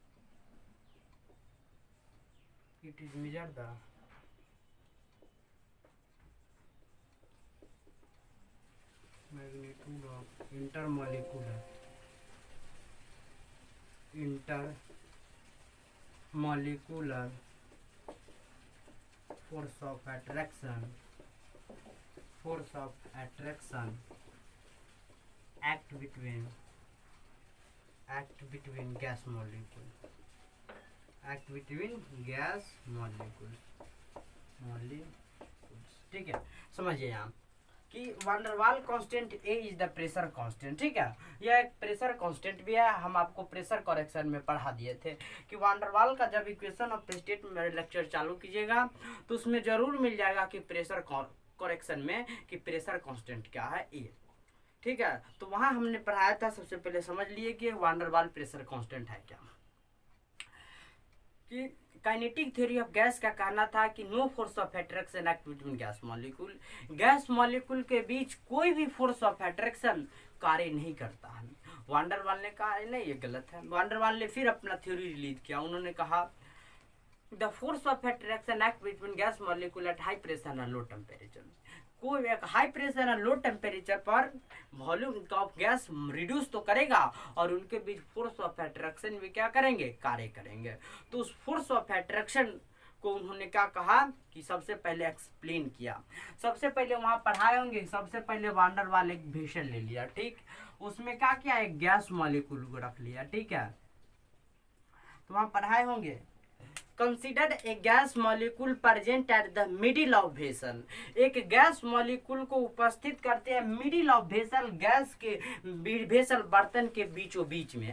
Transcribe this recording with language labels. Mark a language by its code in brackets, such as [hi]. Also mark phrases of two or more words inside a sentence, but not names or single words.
[en] It is measure the magnitude of intermolecular force of attraction act between gas molecules। [hi] ठीक है, समझिए यहाँ कि [en] van der Waal constant A is the pressure constant. [hi] ठीक है, यह एक [en] pressure constant [hi] भी है। हम आपको [en] pressure correction [hi] में पढ़ा दिए थे कि van der Waal का जब [en] equation of state [hi] में मेरे लेक्चर चालू कीजिएगा तो उसमें जरूर मिल जाएगा कि [en] pressure correction [hi] में कि [en] pressure constant [hi] क्या है, A। ठीक है, तो वहां हमने पढ़ाया था। सबसे पहले समझ लिए कि van der Waal प्रेशर कांस्टेंट है क्या। कि [en] kinetic theory of gas [hi] का कहना था कि [en] no force of attraction act between gas molecule [hi] के बीच कोई भी [en] force of attraction [hi] कार्य नहीं करता है। van der Waal ने कहा नहीं, ये गलत है। van der Waal ने फिर अपना थ्योरी रिलीज किया। उन्होंने कहा [en] the force of attraction act between gas molecule at high pressure and low temperature. [hi] कोई एक [en] high pressure [hi] और [en] low temperature [hi] पर [en] volume of gas [hi] रिड्यूस तो करेगा और उनके बीच [en] force of attraction [hi] भी क्या करेंगे, कार्य करेंगे। तो उस [en] force of attraction [hi] को उन्होंने क्या कहा कि सबसे पहले एक्सप्लेन किया। सबसे पहले वहां पढ़ाए होंगे। सबसे पहले van der Waal एक वेसल ले लिया, ठीक, उसमें क्या किया, एक [en] gas molecule [hi] को रख लिया। ठीक है, तो वहां पढ़ाए होंगे [en] consider a gas molecule present at the middle of vessel. [hi] एक [en] gas molecule [hi] को उपस्थित करते हैं [en] middle of vessel, [hi] गैस के वेसल बर्तन के बीचों बीच में।